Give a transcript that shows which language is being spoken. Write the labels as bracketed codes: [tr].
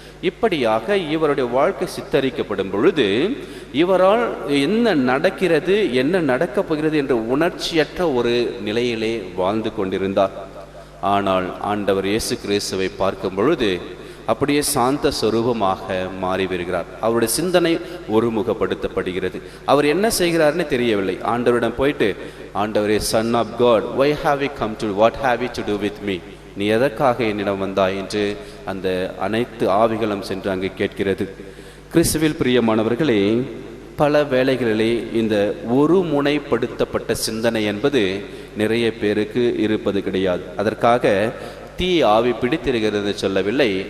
[ta] இப்படியாக இவருடைய வாழ்க்கை சித்தரிக்கப்படும் பொழுது இவரால் என்ன நடக்கிறது, என்ன நடக்கப் போகிறது என்ற உணர்ச்சியற்ற ஒரு நிலையிலே வாழ்ந்து கொண்டிருந்தார். ஆனால் ஆண்டவர் இயேசு கிறிஸ்துவை பார்க்கும் பொழுது அப்படியே சாந்த சொரூபமாக மாறி வருகிறார். அவருடைய சிந்தனை ஒருமுகப்படுத்தப்படுகிறது. அவர் என்ன செய்கிறார்னு தெரியவில்லை. ஆண்டவரிடம் போயிட்டு, ஆண்டவரே, [en] Son of God, why have you come to, what have you to do with me? [ta] நீ எதற்காக என்னிடம் வந்தாய் என்று அந்த அனைத்து ஆவிகளும் சென்று அங்கு கேட்கிறது. கிறிஸ்துவில் பிரியமானவர்களே, பல வேளைகளிலே இந்த ஒருமுனைப்படுத்தப்பட்ட சிந்தனை என்பது நிறைய பேருக்கு இருப்பது கிடையாது. அதற்காக தீ ஆவி பிடித்திருக்கிறது சொல்லவில்லை.